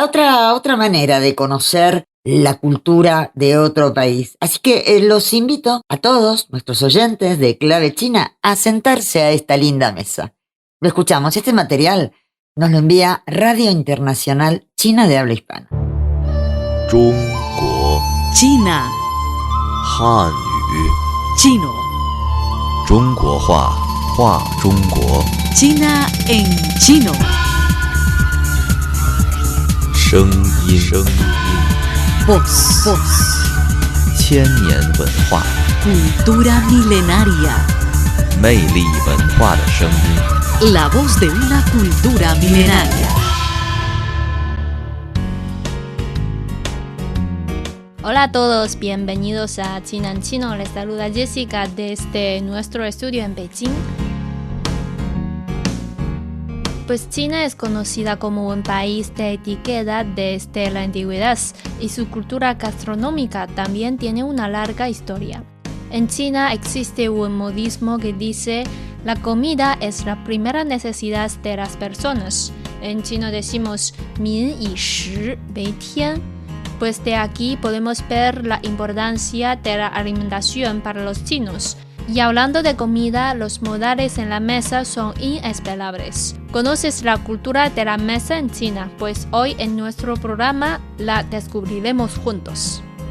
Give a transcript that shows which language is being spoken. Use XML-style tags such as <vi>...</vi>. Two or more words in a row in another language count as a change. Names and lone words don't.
<es>Otra manera de conocer la cultura de otro país. Así que los invito a todos nuestros oyentes de Clave China a sentarse a esta linda mesa. Lo escuchamos. Este material nos lo envía Radio Internacional China de Habla Hispana.</es> <zh>中国</zh> <es>China,</es> <zh>汉语</zh> <es>chino,</es> <zh>中国话，话中国，</zh> <es>China en chino,</es> <zh>声音，声音，</zh> <es>voz,</es> <zh>千年文化，</zh> <es>cultura milenaria,</es> <zh>魅力文化的声音。</zh> <es>la voz de una cultura milenaria. Hola a todos, bienvenidos a China en Chino. Les saluda Jessica desde nuestro estudio en Beijing. Pues China es conocida como un país de etiqueta desde la antigüedad y su cultura gastronómica también tiene una larga historia. En China existe un modismo que dice: la comida es la primera necesidad de las personas. En chino decimos</es> <zh>民以食为天.</zh> <es>Pues de aquí podemos ver la importancia de la alimentación para los chinos. Y hablando de comida, los modales en la mesa son inesperables. ¿Conoces la cultura de la mesa en China? Pues hoy en nuestro programa la descubriremos juntos.</es>